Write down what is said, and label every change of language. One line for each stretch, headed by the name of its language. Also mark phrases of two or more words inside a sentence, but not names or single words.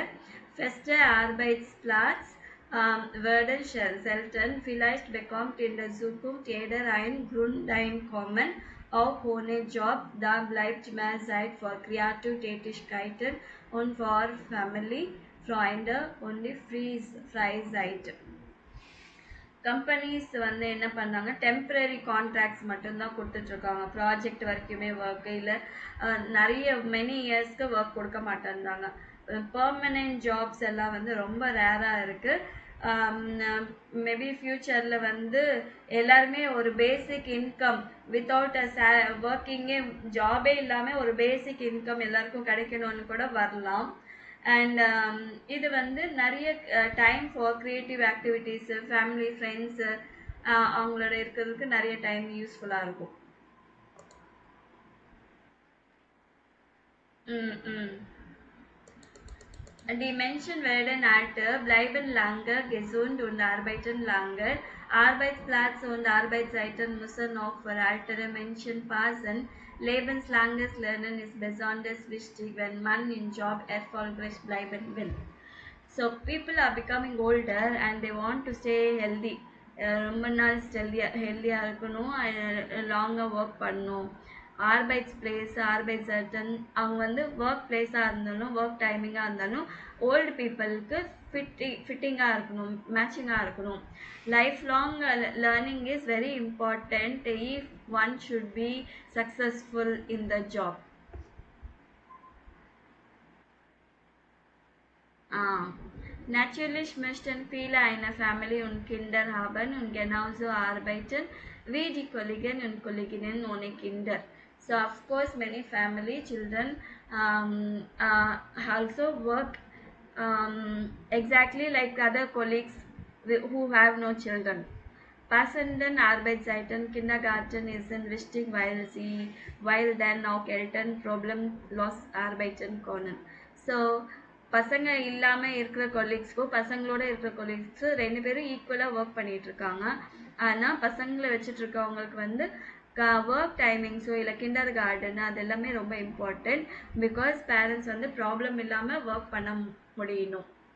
German: Feste Arbeitsplatz werden selten. Vielleicht bekommt in der Zukunft jeder ein Grundeinkommen, auch ohne Job. Da bleibt mehr Zeit für Kreativtätigkeiten und für Family. Freunde only Freizeit.
Tamil: கம்பெனிஸ் வந்து என்ன பண்ணாங்க,
English: temporary contracts
Tamil: மட்டும்தான் கொடுத்துட்டு இருக்காங்க. ப்ராஜெக்ட் வரைக்குமே ஒர்க் இல்லை, நிறைய
English: many years
Tamil: ஒர்க் கொடுக்க மாட்டேன்றாங்க.
English: permanent jobs
Tamil: எல்லாம் வந்து ரொம்ப ரேராக இருக்கு.
English: maybe future
Tamil: வந்து எல்லாருமே ஒரு
English: basic income without working,
Tamil: ஜாபே இல்லாமல் ஒரு
English: basic income
Tamil: எல்லாருக்கும் கிடைக்கணும்னு கூட வரலாம். அண்ட் இது வந்து நிறைய
English: time for creative activities, family friends
Tamil: அவங்களோட இருக்கிறதுக்கு நிறைய
English: time useful
Tamil: இருக்கும்.
German: Die Menschen werden älter, bleiben länger gesund und arbeiten länger. Arbeitsplätze und Arbeitszeiten müssen auch für ältere Menschen passen. Lebenslanges Lernen ist besonders wichtig, wenn man im Job erfolgreich bleiben will.
English: So people are becoming older and they want to stay healthy.
Tamil: ரொம்ப நாள் ஹெல்த்தியாக இருக்கணும்,
English: long work
Tamil: பண்ணணும். ஆர்பைட்ஸர்டன் அவங்க வந்து
English: work place
Tamil: இருந்தாலும்
English: work timing
Tamil: இருந்தாலும்
English: old people fitting
Tamil: இருக்கணும், மேட்சிங்காக இருக்கணும்.
English: life long learning is very important if one should be successful in the job.
German: Natürlich möchten viele eine Familie und Kinder haben und genauso arbeiten wie die Kollegen und Kolleginnen ohne Kinder.
English: So of course many family children also work exactly like other colleagues who have no children.
German: Passenden Arbeitszeiten Kindergarten ist wichtig, weil dann auch Eltern problemlos arbeiten können.
Tamil: So பசங்க இல்லாமல் இருக்கிற கொலீக்ஸ்க்கும் பசங்களோட இருக்கிற கொலீக்ஸும் ரெண்டு பேரும்
English: equally work
Tamil: பண்ணிட்டு இருக்காங்க. ஆனால் பசங்களை வச்சுட்டு இருக்கவங்களுக்கு வந்து
English: work timings
Tamil: இல்லை கிண்டர் கார்டன் அது எல்லாமே ரொம்ப இம்பார்ட்டண்ட்.
English: because parents
Tamil: வந்து ப்ராப்ளம் இல்லாமல் ஒர்க் பண்ண முடியணும்.